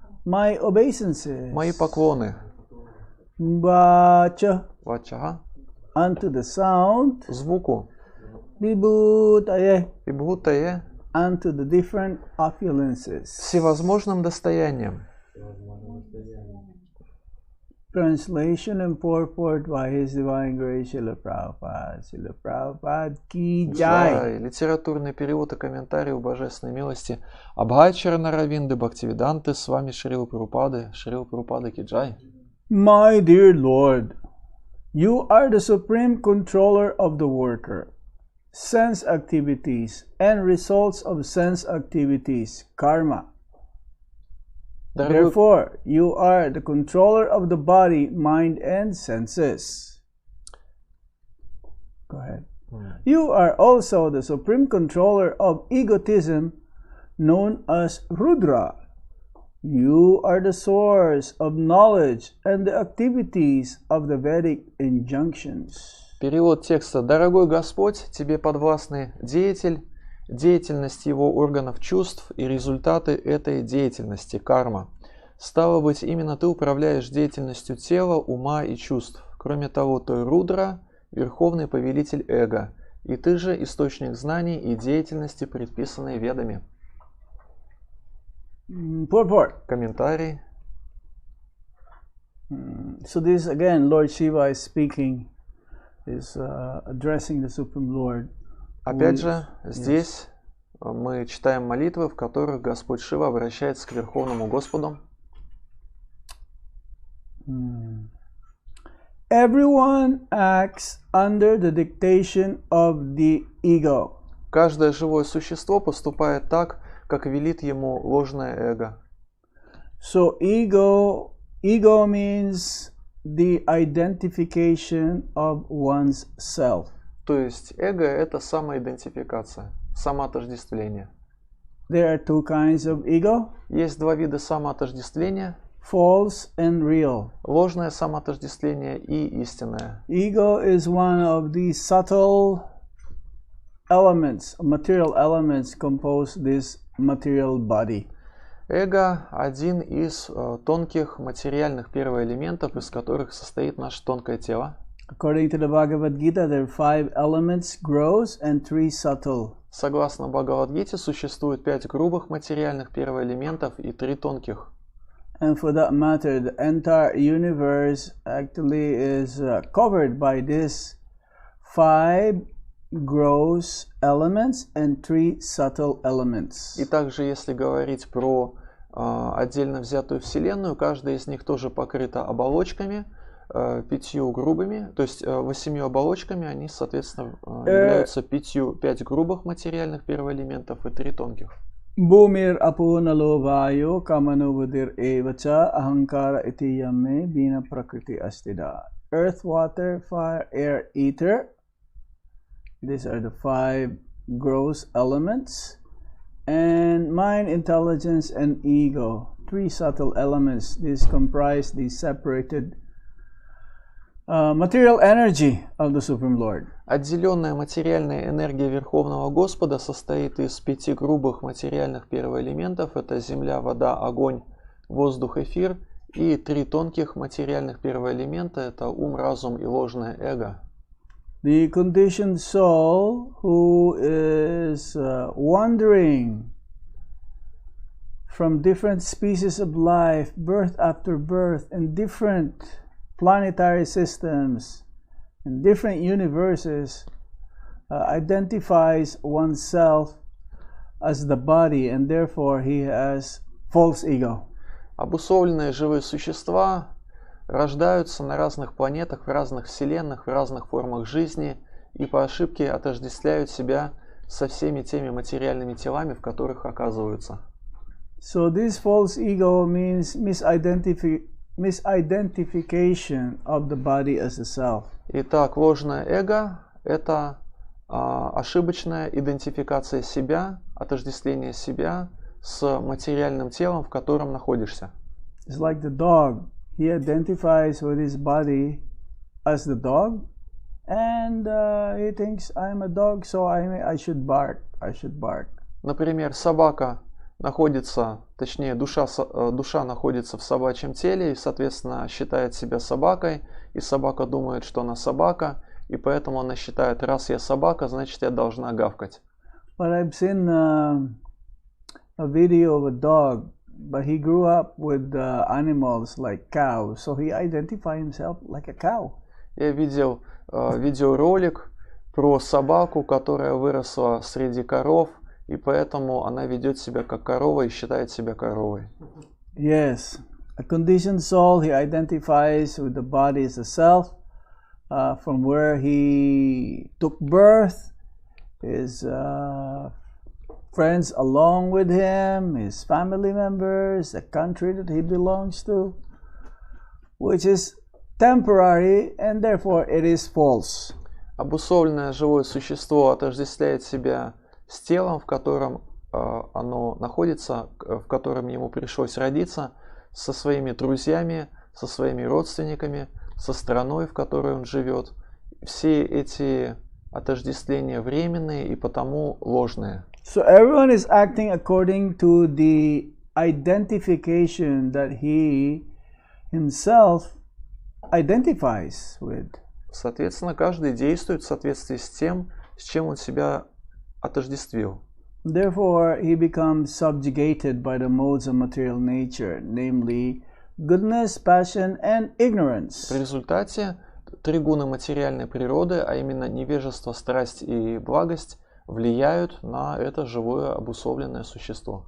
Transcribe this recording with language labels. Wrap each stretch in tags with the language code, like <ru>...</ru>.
<en>My obeisances.</en> <ru>Мои поклоны.</ru> <sa>Vacha. Вачага.</sa> <en>Unto the sound.</en> <ru>Звуку.</ru> <sa>Vibhutaye. Вибхутае.</sa> <en>Unto the different opulences.</en> <ru>Всевозможным достоянием.</ru> <en>Translation and purport by His Divine Grace Srila Prabhupada.</en> <hi>Srila Prabhupada ki jai.</hi> <ru>Литературный перевод и комментарий у Божественной милости Абхачарана Равинды Бхактивиданты с вами Шрила Прабхупады.</ru> <hi>Шрила Прабхупада ки джай.</hi> <en>My dear Lord, you are the supreme controller of the worker, sense activities, and results of sense activities, karma. Therefore, you are the controller of the body, mind, and senses. Go ahead. You are also the supreme controller of egotism, known as Rudra. You are the source of knowledge and the activities of the Vedic injunctions.</en> <ru>Перевод текста. Дорогой Господь, Тебе подвластны деятельность его органов чувств и результаты этой деятельности, карма. Стало быть, именно Ты управляешь деятельностью тела, ума и чувств. Кроме того, Ты Рудра, верховный повелитель эго, и Ты же источник знаний и деятельности, предписанной ведами. Комментарий.</ru> <en>So this again, Lord Shiva is speaking, is addressing the Supreme Lord.</en> <ru>Опять же, здесь мы читаем молитвы, в которых Господь Шива обращается к Верховному Господу.</ru> <en>Everyone acts under the dictation of the ego.</en> <ru>Каждое живое существо поступает так, как велит ему ложное эго.</ru> <en>So ego means the identification of one's self.</en> <ru>То есть эго — это самоидентификация, самоотождествление.</ru> <en>There are two kinds of ego.</en> <ru>Есть два вида самоотождествления.</ru> <en>False and real.</en> <ru>Ложное самоотождествление и истинное.</ru> <en>Ego is one of the subtle elements, material elements compose this material body.</en> <ru>Эго — один из тонких материальных первоэлементов, из которых состоит наше тонкое тело.</ru> <en>According to the Bhagavad Gita, there are 5 elements, gross and 3 subtle.</en> <ru>Согласно Бхагавад-гите, существует 5 грубых материальных первоэлементов и 3 тонких.</ru> <en>And for that matter, the entire universe actually is covered by these 5 gross elements and 3 subtle elements.</en> <ru>И также, если говорить про отдельно взятую Вселенную, каждая из них тоже покрыта оболочками, 5 грубыми, то есть 8 оболочками, они, соответственно, являются 5 грубых материальных первоэлементов и 3 тонких.</ru> <sa>Bhumir apunalo vayo kamanuvadir evacha ahankara iti yamme bina prakriti astida.</sa> <en>Earth, water, fire, air, ether. These are the 5 gross elements. And mind, intelligence, and ego. 3 subtle elements. These comprise the separated material energy of the Supreme Lord.</en> <ru>Отделенная материальная энергия Верховного Господа состоит из 5 грубых материальных первоэлементов. Это земля, вода, огонь, воздух, эфир. И 3 тонких материальных первоэлемента. Это ум, разум и ложное эго.</ru> <en>The conditioned soul who is wandering from different species of life, birth after birth, in different planetary systems, in different universes, identifies oneself as the body, and therefore he has false ego.</en> <ru>Обусловленные живые существа рождаются на разных планетах, в разных вселенных, в разных формах жизни и по ошибке отождествляют себя со всеми теми материальными телами, в которых оказываются.</ru> <en>So this false ego means misidentification of the body as a self.</en> <ru>Итак, ложное эго – это ошибочная идентификация себя, отождествление себя с материальным телом, в котором находишься.</ru> <en>It's like the dog. He identifies with his body as the dog, and he thinks, I'm a dog, so I should bark. I should bark.</en> <ru>Например, собака находится, точнее, душа находится в собачьем теле и, соответственно, считает себя собакой, и собака думает, что она собака, и поэтому она считает, раз я собака, значит, я должна гавкать.</ru> <en>But I've seen a video of a dog, but he grew up with animals like cows, so he identified himself like a cow.</en> <ru>Я видел видеоролик про собаку, которая выросла среди коров, и поэтому она ведет себя как корова и считает себя коровой.</ru> <en>Yes, a conditioned soul, he identifies with the body as a self, from where he took birth, his friends along with him, his family members, the country that he belongs to, which is temporary, and therefore it is false.</en> <ru>Обусловленное живое существо отождествляет себя с телом, в котором оно находится, в котором ему пришлось родиться, со своими друзьями, со своими родственниками, со страной, в которой он живет. Все эти отождествления временные и потому ложные.</ru> <en>So everyone is acting according to the identification that he himself identifies with.</en> <ru>Соответственно, каждый действует в соответствии с тем, с чем он себя отождествил.</ru> <en>Therefore, he becomes subjugated by the modes of material nature, namely goodness, passion, and ignorance.</en> <ru>В результате три гуна материальной природы, а именно невежество, страсть и благость, влияют на это живое обусловленное существо.</ru>